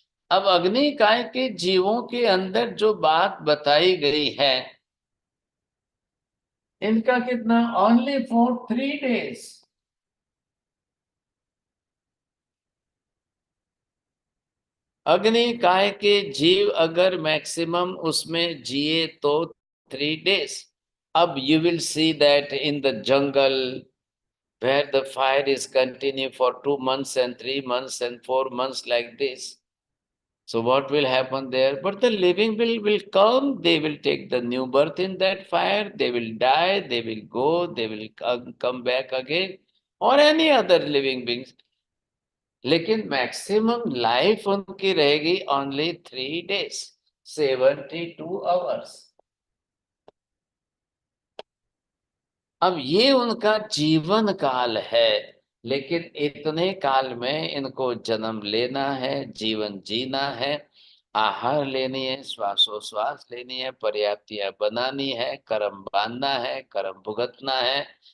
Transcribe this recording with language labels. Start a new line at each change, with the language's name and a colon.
Hindi: अब अग्निकाय के जीवों के अंदर जो बात बताई गई है, इनका कितना,
English: Only for 3 days।
Hindi: अग्निकाय के जीव अगर मैक्सिमम उसमें जिए तो 3 days।
English: अब you will see that in the jungle where the fire is continue for 2 months and 3 months and 4 months like this. So what will happen there? But the living will come, they will take the new birth in that fire, they will die, they will go, they will come back again, or any other living beings.
Hindi: लेकिन maximum life उनकी रहेगी only 3 days, 72 hours। अब ये उनका जीवन काल है, लेकिन इतने काल में इनको जन्म लेना है, जीवन जीना है, आहार लेनी है, श्वासोश्वास लेनी है, पर्याप्तियां बनानी है, कर्म बांधना है, कर्म भुगतना है,